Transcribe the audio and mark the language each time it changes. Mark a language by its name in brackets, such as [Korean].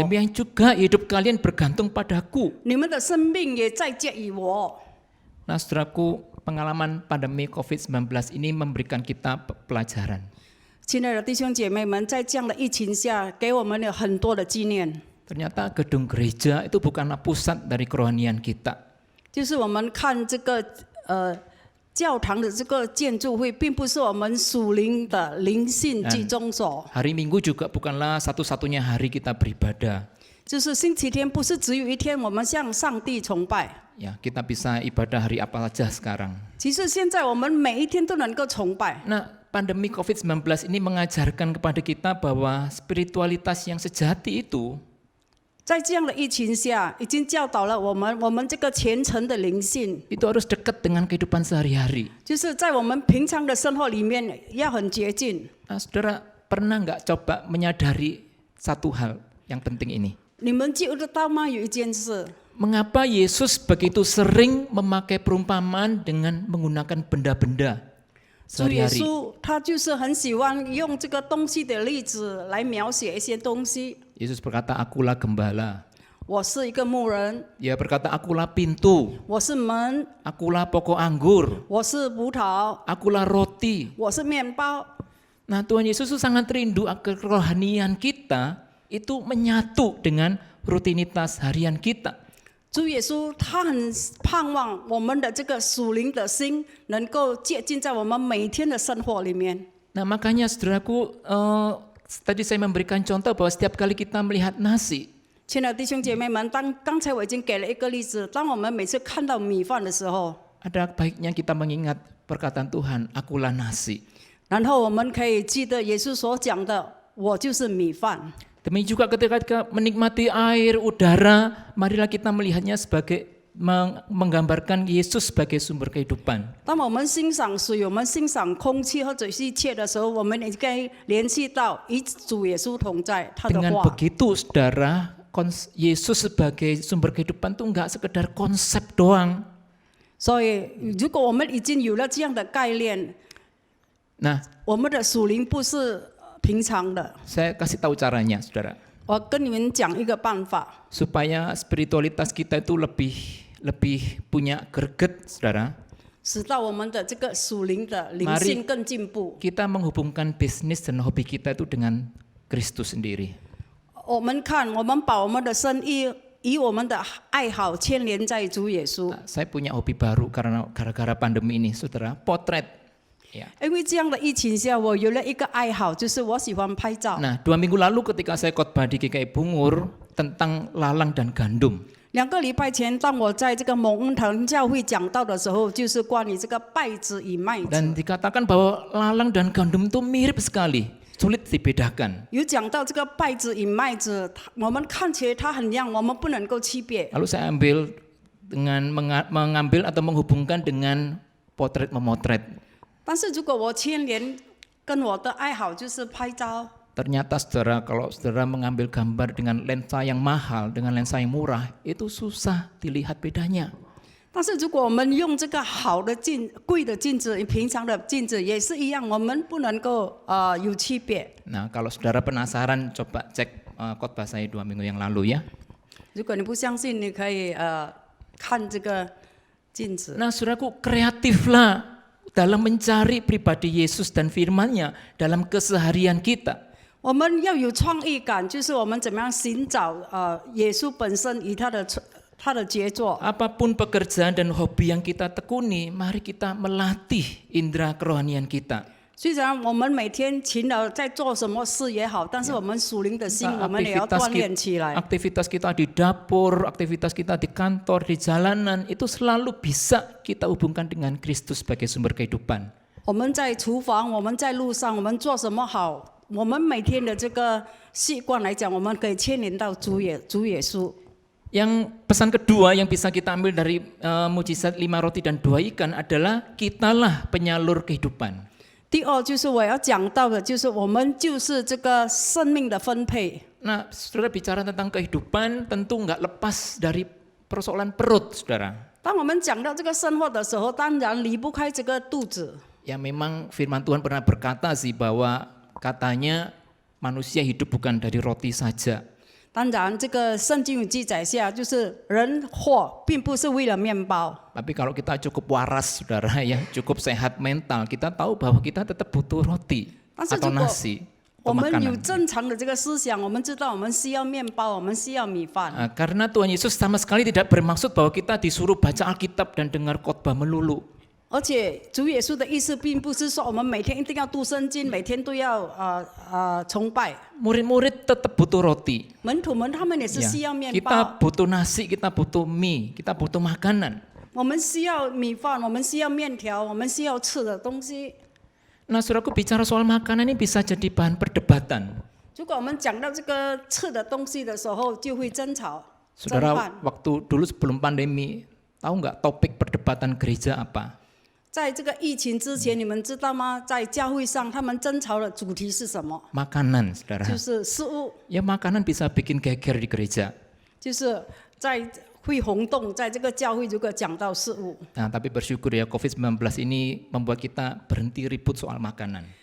[Indonesian] demikian juga hidup kalian bergantung padaku. [Chinese] 你们的生命也再借以我。 [Indonesian] Nah, saudaraku, pengalaman pandemi COVID-19 ini memberikan kita pelajaran. [Chinese] 亲爱的弟兄姐妹们，在这样的疫情下，给我们有很多的纪念。 [Indonesian] Ternyata gedung gereja itu bukanlah pusat dari kerohanian kita. [Chinese] 就是我们看这个教堂的这个建筑会，并不是我们属灵的灵性集中所。 [Indonesian] Hari Minggu juga bukanlah satu-satunya hari kita beribadah. [Chinese] 就是星期天不是只有一天我们向上帝崇拜， [Indonesian] Ya, kita bisa ibadah hari apa saja sekarang. [Chinese] 其实现在我们每一天都能够崇拜。 [Indonesian] Nah, pandemi COVID-19 ini mengajarkan kepada kita bahwa spiritualitas yang sejati itu [Chinese] 在这样的疫情下，已经教导了我们这个虔诚的灵性， [Indonesian] itu harus dekat dengan kehidupan sehari-hari. [Chinese] 就是在我们平常的生活里面要很接近。 [Indonesian] Nah, saudara pernah nggak coba menyadari satu hal yang penting ini? [Chinese] 你们记得到吗？有一件事， [Indonesian] Mengapa Yesus begitu sering memakai perumpamaan dengan menggunakan benda-benda [Chinese] 主耶 [Indonesian] sehari-hari? [Chinese] 稣他就是很喜欢用这个东西的例子来描写一些东西。 [Indonesian] Yesus berkata, akulah gembala. [Chinese] 我是一个牧人， [Indonesian] Dia berkata, akulah pintu. [Chinese] 我是门， [Indonesian] Akulah pokok anggur. [Chinese] 我是葡萄， [Indonesian] Akulah roti. [Chinese] 我是面包。 [Indonesian] Nah, Tuhan Yesus itu sangat rindu agar kerohanian kita itu menyatu dengan rutinitas harian kita. [Chinese] 主耶稣他很盼望我们的这个属灵的心能够接近在我们每天的生活里面。 [Indonesian] Nah, makanya saudaraku, tadi saya memberikan contoh bahwa setiap kali kita melihat nasi, [Chinese] 亲爱的弟兄姐妹们，刚才我已经给了一个例子，当我们每次看到米饭的时候， [Indonesian] ada baiknya kita mengingat perkataan Tuhan, akulah nasi. [Chinese] 然后我们可以记得耶稣所讲的，我就是米饭。 [Indonesian] Demikian juga ketika kita menikmati air, udara, marilah kita melihatnya sebagai menggambarkan Yesus sebagai sumber kehidupan. [Chinese] 当我们欣赏水、我们欣赏空气或者是一切的时候，我们应该联系到与主耶稣同在，他的 [Indonesian] Dengan [Chinese] 话。 [Indonesian] begitu, saudara, Yesus sebagai sumber kehidupan itu enggak sekedar konsep doang. [Chinese] 所以，如果我们已经有了这样的概念， [Indonesian] Nah, [Chinese] 我们的属灵不是平常的。 [Indonesian] saya kasih tahu caranya, saudara. [Chinese] 我跟你们讲一个办法， [Indonesian] Supaya spiritualitas kita itu lebih punya greget, saudara. [Chinese] 使到我们的这个属灵的灵性更进步。 [Indonesian] Kita menghubungkan bisnis dan hobi kita itu dengan Kristus sendiri. [Chinese] 我们看，我们把我们的生意与我们的爱好牵连在主耶稣。 [Indonesian] Nah, saya punya hobi baru karena gara-gara pandemi ini, saudara, potret. Ya. [Chinese] 因为这样的疫情下，我有了一个爱好，就是我喜欢拍照。 [Indonesian] Nah, 2 minggu lalu ketika saya khotbah di GKI Bungur tentang lalang dan gandum, [Chinese] 2个礼拜前，当我在这个蒙恩堂教会讲到的时候，就是关于这个稗子与麦子。 [Indonesian] dan dikatakan bahwa lalang dan gandum itu mirip sekali, sulit dibedakan. [Chinese] 有讲到这个稗子与麦子，我们看起来它很像，我们不能够区别。 [Indonesian] Lalu saya mengambil atau menghubungkan dengan potret memotret. [Chinese] 但是如果我牵连跟我的爱好就是拍照， [Indonesian] Ternyata saudara, kalau saudara mengambil gambar dengan lensa yang mahal, dengan lensa yang murah, itu susah dilihat bedanya. [Chinese] 但是如果我们用这个好的贵的镜子，平常的镜子也是一样，我们不能够有区别。 [Indonesian] Nah, kalau saudara penasaran, coba cek khotbah saya 2 minggu yang lalu ya. [Chinese] 如果你不相信，你可以看这个镜子。 [Indonesian] Nah, saudaraku, kreatiflah dalam mencari pribadi Yesus dan firman-Nya dalam keseharian kita. [Chinese] 我们要有创意感，就是我们怎么样寻找耶稣本身与他的杰作。 [Indonesian] Apapun pekerjaan dan hobi yang kita tekuni, mari kita melatih indera kerohanian kita. [Chinese] 虽然我们每天勤劳在做什么事也好，但是我们属灵的心，我们也要锻炼起来。 [Indonesian] Aktivitas kita di dapur, aktivitas kita di kantor, di jalanan, itu selalu bisa kita hubungkan dengan Kristus sebagai sumber kehidupan. [Chinese] 我们在厨房，我们在路上，我们做什么好？我们每天的这个习惯来讲，我们可以牵连到主耶稣。 [Indonesian] Yang pesan kedua yang bisa kita ambil dari mujizat 5 roti dan 2 ikan adalah kitalah penyalur kehidupan. [Chinese] 第二就是我要讲到的，就是我们就是这个生命的分配。 [Indonesian] Nah, saudara bicara tentang kehidupan tentu nggak lepas dari persoalan perut, saudara. [Chinese] 当我们讲到这个生活的时候，当然离不开这个肚子。 [Indonesian] Ya memang firman Tuhan pernah berkata sih bahwa katanya manusia hidup bukan dari roti saja. [Chinese] 当然，这个圣经有记载下，就是人活并不是为了面包。 [Indonesian] Tapi kalau kita cukup waras, saudara, ya cukup sehat mental, kita tahu bahwa kita tetap butuh roti atau nasi. [Chinese] 我们有 [Indonesian] Makanan. [Chinese] 正常的这个思想，我们知道我们需要面包，我们需要米饭。 [Indonesian] Karena Tuhan Yesus sama sekali tidak bermaksud bahwa kita disuruh baca Alkitab dan dengar khotbah melulu. [Chinese] 而且主耶稣的意思并不是说我们每天一定要读圣经，每天都要崇拜。 [Indonesian] Murid-murid tetap butuh roti. [Chinese] 门徒们他们也是 [Indonesian] Ya, [Chinese] 需要面 [Indonesian] kita butuh nasi, kita butuh mie, kita butuh makanan. [Chinese] 我们需要米饭，我们需要面条，我们需要吃的东西。 [Indonesian] Nah, saudaraku bicara soal makanan ini bisa jadi bahan perdebatan. [Chinese] 如果我们讲到这个吃的东西的时候，就会争吵、争 [Indonesian] Saudara, [Chinese] 犯。 [Indonesian] waktu dulu sebelum pandemi, tahu nggak topik perdebatan gereja apa? [Chinese] 在这个疫情之前，你们知道吗？在教会上，他们争吵的主题是什么？ [Indonesian] Makanan, saudara. [Chinese] 就是食物， [Indonesian] Ya makanan bisa bikin geger di gereja. [Chinese] 就是在会轰动，在这个教会如果讲到食物， [Indonesian] Nah, tapi bersyukur ya COVID-19 ini membuat kita berhenti ribut soal makanan.